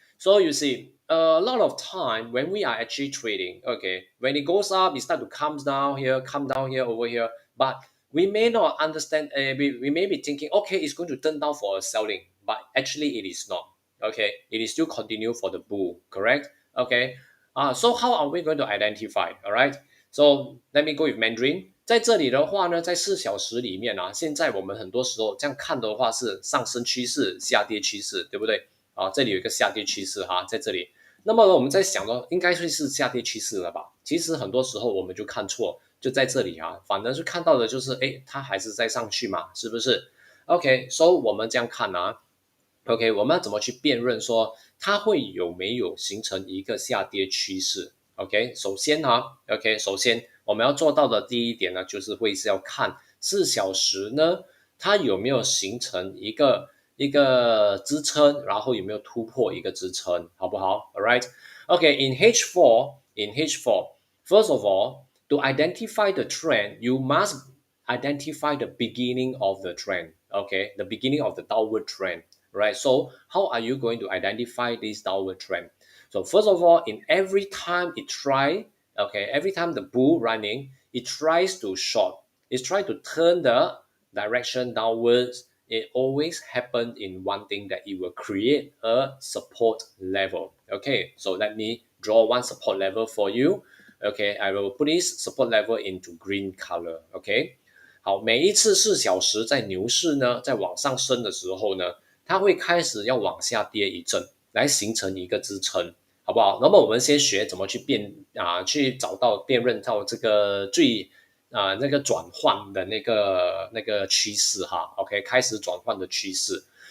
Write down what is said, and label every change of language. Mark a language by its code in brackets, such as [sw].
[en] So you see, a lot of time when we are actually trading, okay, when it goes up, it start to come down here, over here, but we may not understand, we may be thinking, okay, it's going to turn down for a selling, but actually it is not, okay? It is still continue for the bull, correct? Okay. So how are we going to identify, all right? So let me go with Mandarin。 [zh] 在这里的话呢，在4小时里面啊，现在我们很多时候这样看的话是上升趋势、下跌趋势，对不对？啊，这里有一个下跌趋势哈，在这里。那么呢，我们在想呢，应该会是下跌趋势了吧？其实很多时候我们就看错，就在这里啊，反而是看到的就是，哎，它还是在上去嘛，是不是？OK，so 我们这样看啊。 OK，我们要怎么去辨认说它会有没有形成一个下跌趋势？OK，首先OK，首先我们要做到的第一点呢，就是是要看4小时呢，它有没有形成一个支撑，然后有没有突破一个支撑，好不好？ [en] All right，OK，in H4，first of all, to identify the trend, you must identify the beginning of the trend. Okay, the beginning of the downward trend. Right. So how are you going to identify this downward trend? So first of all, in every time every time the bull running, it tries to short, it tries to turn the direction downwards. It always happens in one thing that it will create a support level. Okay, so let me draw one support level for you. Okay, I will put this support level into green color. Okay. [zh] 好，每一次4小时在牛市呢，在往上升的时候呢，它会开始要往下跌一阵，来形成一个支撑，好不好？那么我们先学怎么去去找到辨认到这个那个转换的那个趋势哈，OK，开始转换的趋势。